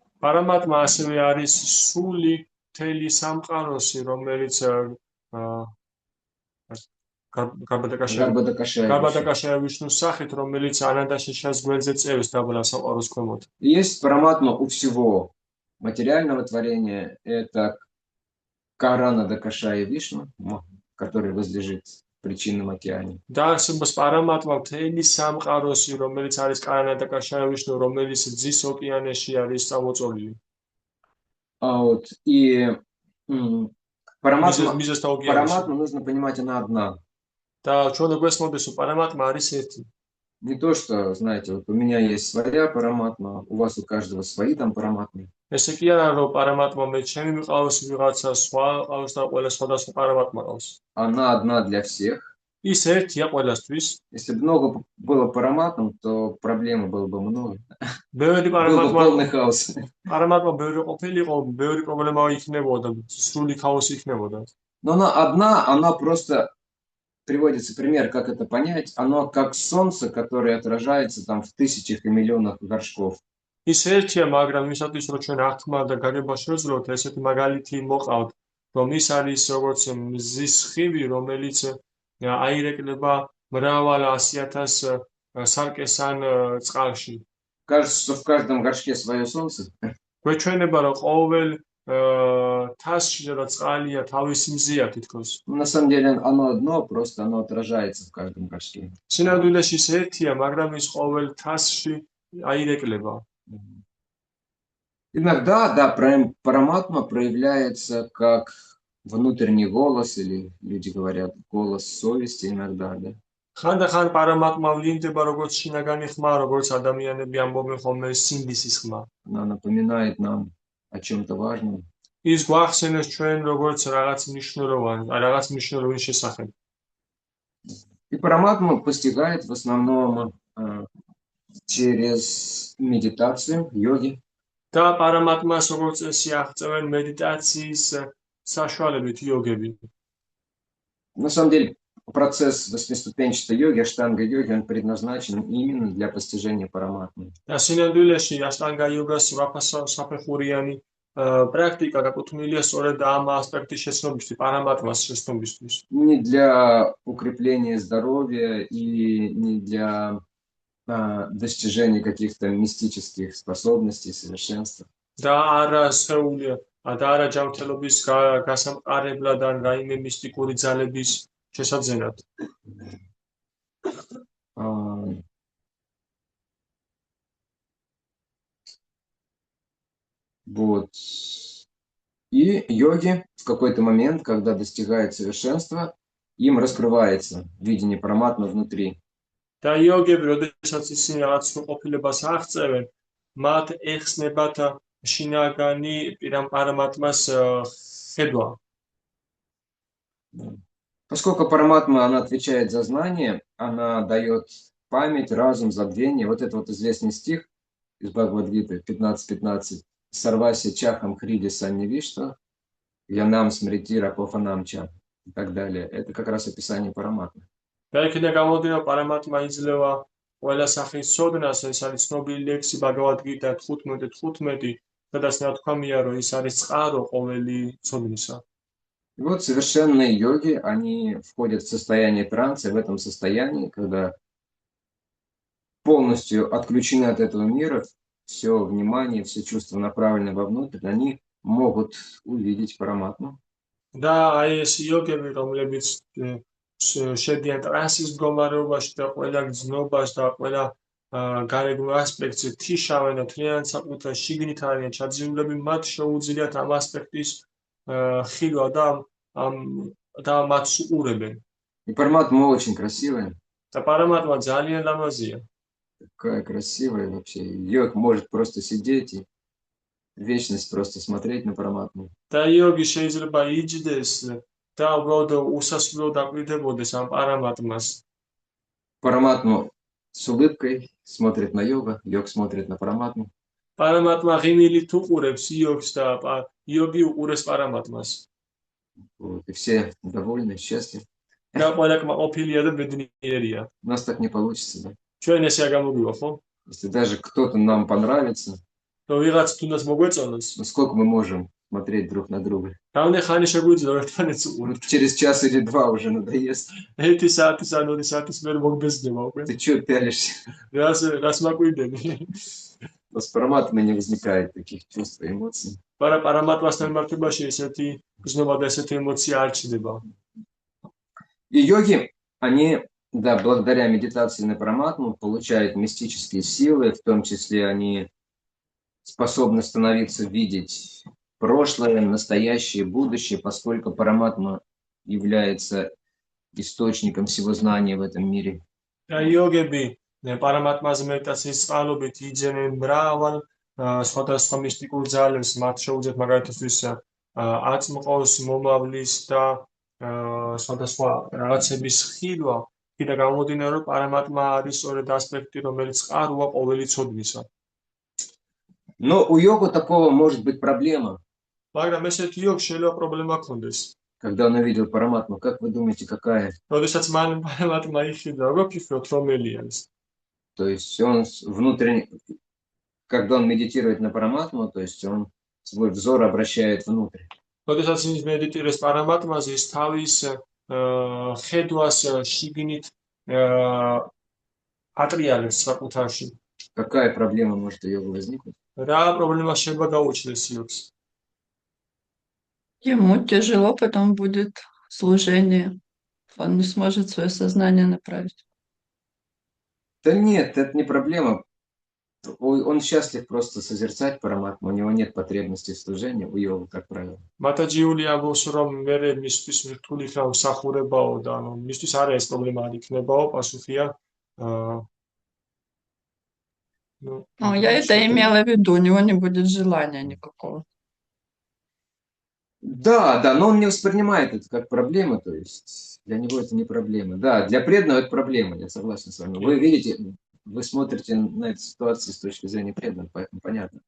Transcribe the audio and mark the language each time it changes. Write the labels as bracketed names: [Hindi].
[Georgian] პარამატმა ასევე არის სული მთელი სამყაროსი, რომელიც გარბადაკაშაია ვიშნუს სახით, რომელიც ანანდაშეშას გვერდზე წევს დაბლა სამყაროს ქვემოთ. [Russian] Есть параматма у всего материального творения. Это Карана Дакаша и Вишну, который возлежит в причинном океане. [Georgian] და არსებობს პარამატმა მთელი სამყაროსი, რომელიც არის კარანადაკაშაია ვიშნუ, რომელიც ძის ოკეანეში არის წამოწოლილი. [Russian] И параматма [Georgian] მიზესთა ოკეანეში. [Russian] нужно понимать, она одна. [Georgian] და ჩვენ გვესმოდეს, რომ პარამატმა არის ერთი. [Russian] Не то, что, знаете, вот у меня есть своя параматма, у вас у каждого свои там параматмы. [Georgian] ესე კი არა, რომ პარამატმა მე ჩემი მიყავს ვიღაცა სხვა ყავს და ყველა სხვადასხვა პარამატმა ყავს. [Russian] Она одна для всех. [Georgian] ის ერთია ყველასთვის. [Russian] Если бы много было параматм, то проблем было бы много. [Georgian] ბევრი [Russian] Был бы полный хаос. [Georgian] პარამატმა ბევრი ყოფილიყო, ბევრი პრობლემა იქნებოდა, სრული ქაოსი იქნებოდა. [Russian] Но она одна, она просто приводится пример, как это понять. Оно как солнце, которое отражается там в тысячах и миллионах горшков. [Georgian] ის ერთია, მაგრამ იმისათვის, რომ ჩვენ აღთქმა და გაგება შევძლოთ, ესეთი მაგალითი მოყავთ, რომ ის არის როგორც მზის სხივი, რომელიც აირეკლება მრავალ 100,000 სარკესან წყალში. [Russian] Кажется, что в каждом горшке свое солнце. [Georgian] გვეჩვენება, რომ ყოველ თასში, სადაც წყალია, თავისი მზია თითქოს. [Russian] На самом деле оно одно, просто оно отражается в каждом горшке. [Georgian] სინამდვილეში ის ერთია, მაგრამ ის ყოველ თასში აირეკლება. [Russian] Иногда, да, параматма проявляется как внутренний голос, или люди говорят, голос совести иногда, да. [Georgian] ხანდახან პარამატმა ვლინდება როგორც შინაგანი ხმა, როგორც ადამიანები ამბობენ ხოლმე სინდისის ხმა. [Russian] Она напоминает нам о чем-то важном. [Georgian] ის გვახსენებს ჩვენ როგორც რაღაც მნიშვნელოვანი შესახებ. [Russian] И параматма постигает в основном через медитацию, йоги. [Georgian] და პარამატმას როგორც წესი აღწევენ მედიტაციის საშუალებით იოგები. [Russian] На самом деле процесс восьмиступенчатой йоги, аштанга-йоги, он предназначен именно для постижения параматмы. [Georgian] და სინამდვილეში აშტანგა იოგას საფეხურიანი პრაქტიკა გაკუთვნილია სწორედ ამ ასპექტის შეცნობისთვის, პარამატმას შეცნობისთვის. [Russian] Не для укрепления здоровья и не для достижения каких-то мистических способностей, совершенства. [Georgian] და არა სხეულია, და არა ჯანმრთელობის გასამყარებლად ან რაიმე მისტიკური ძალების შესაძენად. [Russian] Вот. И йоги в какой-то момент, когда достигают совершенства, им раскрывается видение параматмы внутри. [Georgian] და იოგები, როდესაც ისინი რაღაც სრულყოფილებას აღწევენ, მათ ეხსნებათ შინაგანი პარამატმას ხედვა. [Russian] Поскольку параматма, она отвечает за знание, она дает память, разум, забвение. Вот это вот известный стих из Бхагавад-гиты 15:15. [Sanskrit] Сарваси чахам хриди саннивишта, янам смрити рапофанам ча [Russian] и так далее. Это как раз описание параматмы. [Georgian] და იქიდან გამომდინარე პარამატმა იძლევა ყველა სახის ცოდნას, ეს არის ცნობილი ლექსი ბაგავად-გიტა 15:15, სადაც ნათქვამია, რომ ის არის წყარო ყოველი ცოდნისა. [Russian] И вот совершенные йоги, они входят в состояние транса, и в этом состоянии, когда полностью отключены от этого мира, все внимание, все чувства направлены вовнутрь, они могут увидеть параматму. [Georgian] და აი ეს იოგები, რომლებიც შედიან ტრანსის მდგომარეობაში და ყველა გზნობას და ყველა გარეგნულ ასპექტზე თიშავენ და თლიანად საკუთარ შიგნით არიან ჩაძირულები, მათ შეუძლიათ ამ ასპექტის ხილვა და მათ უყურებენ. [Russian] И параматма очень красивая. [Georgian] და პარამატმა ძალიან ლამაზია. [Russian] Такая красивая вообще. Йог может просто сидеть и вечность просто смотреть на параматму. [Georgian] და იოგი შეიძლება იჯდეს და უბრალოდ უსასრულოდ აკვირდებოდეს ამ პარამატმას. [Russian] Параматму с улыбкой смотрит на йога, йог смотрит на параматму. [Georgian] პარამატმა ღიმილით უყურებს იოგს და იოგი უყურებს პარამატმას. [Russian] Вот, и все довольны, счастливы. [Georgian] და ყველა კმაყოფილია და ბედნიერია. [Russian] У нас так не получится, да? [Georgian] ჩვენ ესე არ გამოგივა, ხო? [Russian] Если даже кто-то нам понравится, [Georgian] რომ ვიღაც თუნდაც მოგვეწონოს, [Russian] ну сколько мы можем смотреть друг на друга? [Georgian] რამდენი ხანი შეგვიძლია ერთმანეთს [Russian] Ну, [Georgian] უყუროთ? [Russian] через час или два уже надоест. [Georgian] 1 საათის ან 2 საათის მერე მოგბეზდება უკვე. [Russian] Ты что пялишься? [Georgian] რას მაკვირდები? [Russian] У нас параматмы не возникает таких чувств и эмоций. [Georgian] პარამატმასთან მიმართებაში ესეთი გზნობა და ესეთი ემოცია არ ჩნდება. [Russian] И йоги, они, да, благодаря медитации на параматму получают мистические силы, в том числе они способны становиться видеть прошлое, настоящее, будущее, поскольку параматма является источником всего знания в этом мире. [Georgian] და იოგები პარამატმაზე მედიტაციის წყალობით იძენენ მრავალ სხვადასხვა მისტიკურ ძალებს, მათ შეუძლიათ მაგალითისთვის აწმყოს, მომავლის და სხვადასხვა რაღაცების ხილვა, კიდე გამომდინარე, რომ პარამატმა არის სწორედ ასპექტი, რომელიც წყაროა ყოველი ცოდნისა. [Russian] Но у йога такого может быть проблема. [Georgian] მაგრამ ესეთი იოგს შეიძლება პრობლემა ჰქონდეს. [Russian] Когда он увидел параматму, как вы думаете, какая? [Georgian] როდესაც მან პარამატმა იხილდა, როგორ ფიქრობთ, რომელი არის? [Russian] То есть он внутренне, когда он медитирует на параматму, то есть он свой взор обращает внутрь. [Georgian] როდესაც ის მედიტირებს პარამატმაზე, ის თავის ხედვას შიგნით ატრიალებს საკუთარში. [Russian] Какая проблема может у йога возникнуть? [Georgian] რა პრობლემა შეიძლება გაუჩნდეს იოგს? [Russian] Ему тяжело потом будет служение. Он не сможет свое сознание направить. Да нет, это не проблема. Он счастлив просто созерцать параматму, у него нет потребности в служении, у йога, как правило. [Georgian] მატაჯიული ამბობს, რომ მერე მისთვის რთული ხა უსახურებაო და ანუ მისთვის არა ეს პრობლემა არ იქნებაო, პასუხია [Russian] Я это имела в виду, у него не будет желания никакого. Да, но он не воспринимает это как проблему, то есть для него это не проблема. Да, для преданного это проблема, я согласен с вами. Вы видите, вы смотрите на эту ситуацию с точки зрения преданного, поэтому понятно.